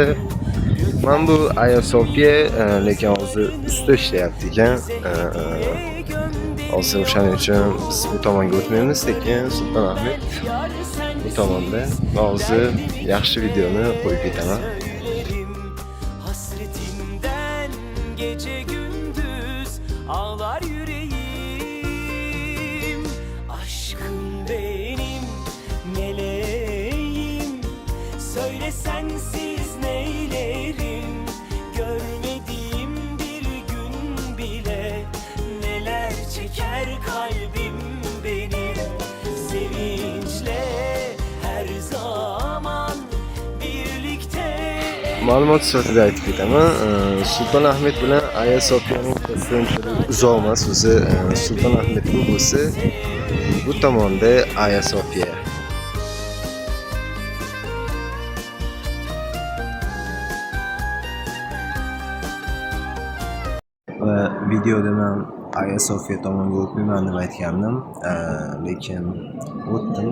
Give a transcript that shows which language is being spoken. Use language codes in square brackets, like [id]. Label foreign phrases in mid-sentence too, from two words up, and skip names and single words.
[uz] Men bu Aya Sofiya, lekin hozir ustida ishlayapti ekan. Hozir o'shaning uchun biz bu tomonga o'tmaymiz, lekin Sultonahmet bu tomonda. Hozir yaxshi videoni qo'yib ketaman. [tr] Hasretimden gece gündüz ağlar yüreğim. Aşkım benim meleğim. Söyle sensiz neylerim. Görmediğim bir gün bile neler çeker kalbim benim. Sevinçle her zaman birlikte. [uz] Ma'lumot sifatida aytib ketaman. Sultonahmet bilan Aya Sofiyaning o'rtasida uzoq emas. O'zi Sultonahmet bu bo'lsa, bu tomonda Aya Sofiya. Va videoda men Aya Sofiya tomonga o'tmayman deb aytgandim, lekin o'tdim.